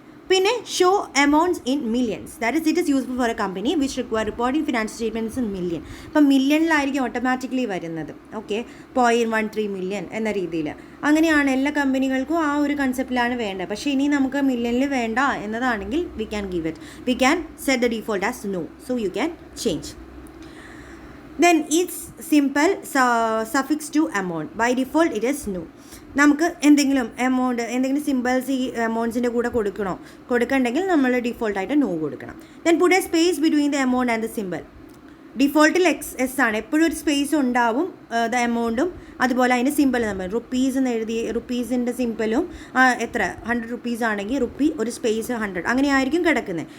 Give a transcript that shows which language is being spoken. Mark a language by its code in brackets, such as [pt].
[ml] പിന്നെ [en] Show amounts in millions, that is it is useful for a company which require reporting financial statements in million. [ml] ഇപ്പം മില്യണിലായിരിക്കും automatically വരുന്നത്. Okay, 0.13 million എന്ന രീതിയിൽ. അങ്ങനെയാണ് എല്ലാ കമ്പനികൾക്കും ആ ഒരു കൺസെപ്റ്റിലാണ് വേണ്ടത്. പക്ഷേ ഇനി നമുക്ക് മില്യണിൽ വേണ്ട എന്നതാണെങ്കിൽ [en] We can give it, we can set the default as no, so you can change. Then it's simple suffix to amount. By default it is no. [ml] നമുക്ക് എന്തെങ്കിലും എമൗണ്ട്, എന്തെങ്കിലും സിമ്പിൾസ് ഈ എമൗണ്ട്സിൻ്റെ കൂടെ കൊടുക്കണമെങ്കിൽ നമ്മൾ ഡിഫോൾട്ടായിട്ട് നോ കൊടുക്കണം. [en] Then put a space between the amount and the simple. [ml] ഡിഫോൾട്ടിൽ S ആണ്, എപ്പോഴും ഒരു സ്പേസ് ഉണ്ടാവും ദ എമൗണ്ടും അതുപോലെ അതിൻ്റെ സിമ്പിൾ. നമ്മൾ റുപ്പീസ് എന്ന് എഴുതി റുപ്പീസിൻ്റെ സിമ്പിളും എത്ര 100 റുപ്പീസ് ആണെങ്കിൽ റുപ്പി ഒരു സ്പേസ് 100 അങ്ങനെ ആയിരിക്കും കിടക്കുന്നത്.